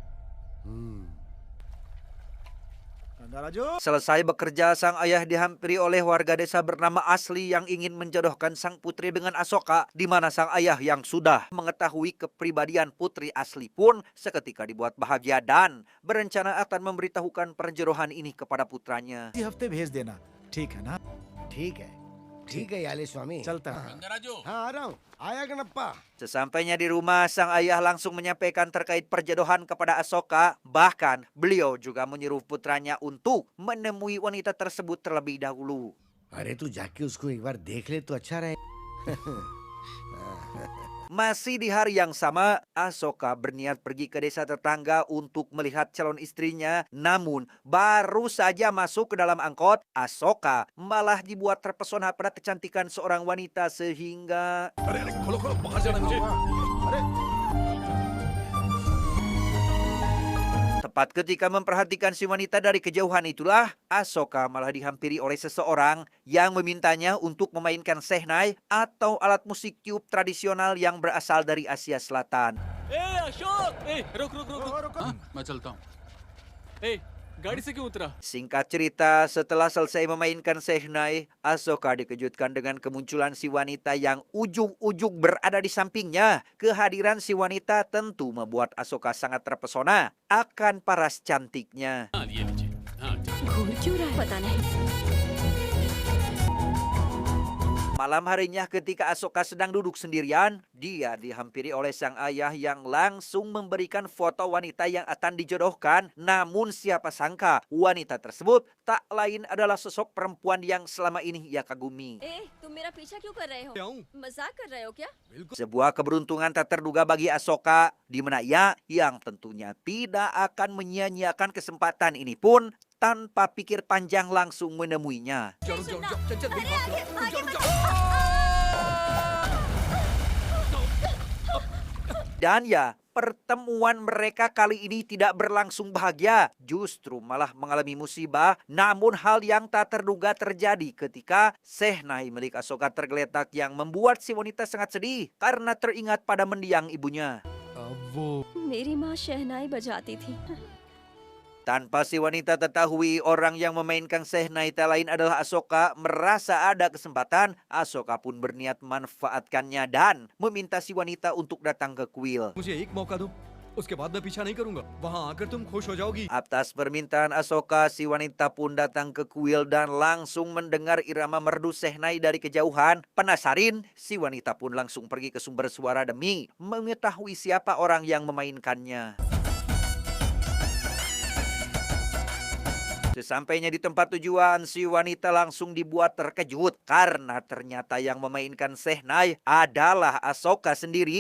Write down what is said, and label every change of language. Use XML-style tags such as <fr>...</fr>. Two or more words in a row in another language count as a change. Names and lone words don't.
<id>Selesai bekerja, sang ayah dihampiri oleh warga desa bernama Asli yang ingin menjodohkan sang putri dengan Asoka, di mana sang ayah yang sudah mengetahui kepribadian putri Asli pun seketika dibuat bahagia dan berencana akan memberitahukan perjodohan ini kepada putranya.</id> <hi>इसी हफ्ते भेज देना ठीक है ना ठीक है याली स्वामी चलता हूँ हाँ आ रहा हूँ आया गणप्पा</hi> <id>Sesampainya di rumah, sang ayah langsung menyampaikan terkait perjodohan kepada Asoka. Bahkan beliau juga menyuruh putranya untuk menemui wanita tersebut terlebih dahulu.</id> <hi>अरे तू जाके उसको एक बार देख ले तो अच्छा रहे</hi> <id>Masih di hari yang sama, Asoka berniat pergi ke desa tetangga untuk melihat calon istrinya. Namun, baru saja masuk ke dalam angkot, Asoka malah dibuat terpesona pada kecantikan seorang wanita sehingga</id> <hi>अरे अरे खोलो खोलो बाहर जाना मुझे अरे</hi> <id>tepat ketika memperhatikan si wanita dari kejauhan itulah, Asoka malah dihampiri oleh seseorang yang memintanya untuk memainkan sehnai atau alat musik tiup tradisional yang berasal dari Asia Selatan.</id> <hi>अशोक रुक रुक रुक रुक हाँ, मैं चलता हूँ। गाड़ी से क्यों उतरा</hi> <id>Singkat cerita, setelah selesai memainkan sehnai, Asoka dikejutkan dengan kemunculan si wanita yang ujung-ujung berada di sampingnya. Kehadiran si wanita tentu membuat Asoka sangat terpesona akan paras cantiknya.</id> <hi>हाँ, ये लीजिए। हाँ, ठीक। घूर क्यों रहा है पता नहीं।</hi> <id>Malam harinya ketika Asoka sedang duduk sendirian, dia dihampiri oleh sang ayah yang langsung memberikan foto wanita yang akan dijodohkan. Namun siapa sangka wanita tersebut tak lain adalah sosok perempuan yang selama ini ia kagumi.</id> <hi>तुम मेरा पीछा क्यों कर रहे हो? क्या हूँ मजाक कर रहे हो क्या?</hi> <id>Sebuah keberuntungan tak terduga bagi Asoka, di mana ia yang tentunya tidak akan menyia-nyiakan kesempatan ini pun tanpa pikir panjang langsung menemuinya.</id> <hi>रुक जाओ चल चल मेरी बात सुनो रुक जाओ रुक जाओ</hi> <id>Dan ya, pertemuan mereka kali ini tidak berlangsung bahagia, justru malah mengalami musibah. Namun hal yang tak terduga terjadi ketika sehnai milik Asoka tergeletak yang membuat si wanita sangat sedih karena teringat pada mendiang ibunya.</id> <hi>अब वो मेरी माँ शहनाई बजाती थी।</hi> <id>Tanpa si wanita ketahui orang yang memainkan sehnai tak lain adalah Asoka, merasa ada kesempatan, Asoka pun berniat memanfaatkannya dan meminta si wanita untuk datang ke kuil.</id> <hi>मुझे एक मौका दो उसके बाद मैं पीछा नहीं करूंगा वहाँ आकर तुम खुश हो जाओगी</hi> <id>Atas permintaan Asoka, si wanita pun datang ke kuil dan langsung mendengar irama merdu sehnai dari kejauhan. Penasaran, si wanita pun langsung pergi ke sumber suara demi mengetahui siapa orang yang memainkannya. Sesampainya di tempat tujuan, si wanita langsung dibuat terkejut karena ternyata yang memainkan sehnai adalah Asoka sendiri.</id>